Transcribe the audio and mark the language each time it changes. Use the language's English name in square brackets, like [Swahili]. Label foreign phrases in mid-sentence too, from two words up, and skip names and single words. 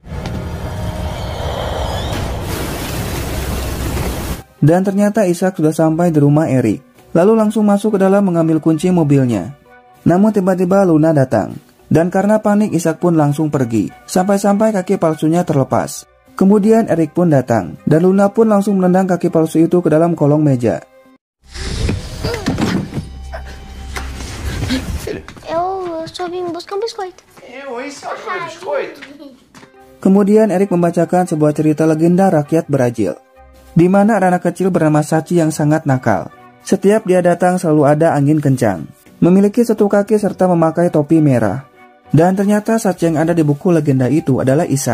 [Indonesian] Dan ternyata Ishak sudah sampai di rumah Erik. Lalu langsung masuk ke dalam mengambil kunci mobilnya. Namun tiba-tiba Luna datang. Dan karena panik Ishak pun langsung pergi. Sampai-sampai kaki palsunya terlepas. Kemudian Erik pun datang. Dan Luna pun langsung menendang kaki palsu itu ke dalam kolong meja. [Portuguese] Eu só vim buscar biscoito. [Indonesian] Kemudian Erik membacakan sebuah cerita legenda rakyat Brazil. Di mana ada anak kecil bernama Sachi yang sangat nakal. Setiap dia datang selalu ada angin kencang. Memiliki satu kaki serta memakai topi merah. Dan ternyata Sachi yang ada di buku legenda itu adalah Ishak.